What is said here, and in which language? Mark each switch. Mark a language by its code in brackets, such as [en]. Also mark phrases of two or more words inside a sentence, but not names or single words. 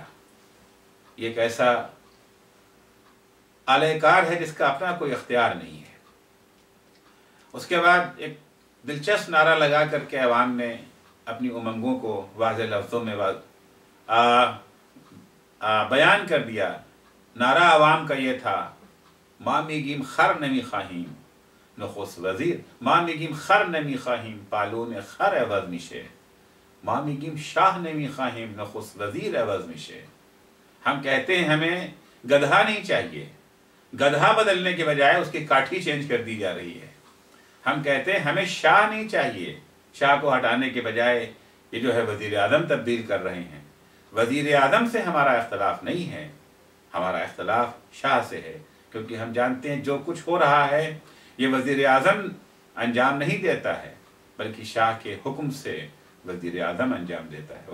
[ur] یہ ایک ایسا اعلی کار ہے جس کا اپنا کوئی اختیار نہیں ہے۔ اس کے بعد ایک دلچسپ نعرہ لگا کر کے عوام نے اپنی امنگوں کو واضح لفظوں میں بیان کر دیا۔ نعرہ عوام کا یہ تھا، [fa] ما میگیم خر نمی خواهیم نخست وزیر، ما میگیم خر نمی خواهیم پالون خر عوض میشه، ما میگیم شاہ نمی خواهیم نخست وزیر عوض میشه۔ [ur] ہم کہتے ہیں ہمیں گدھا نہیں چاہیے، گدھا بدلنے کے بجائے اس کی کاٹھی چینج کر دی جا رہی ہے۔ ہم کہتے ہیں ہمیں شاہ نہیں چاہیے، شاہ کو ہٹانے کے بجائے یہ جو ہے وزیر اعظم تبدیل کر رہے ہیں۔ وزیر اعظم سے ہمارا اختلاف نہیں ہے، ہمارا اختلاف شاہ سے ہے، کیونکہ ہم جانتے ہیں جو کچھ ہو رہا ہے یہ وزیر اعظم انجام نہیں دیتا ہے، بلکہ شاہ کے حکم سے وزیر اعظم انجام دیتا ہے۔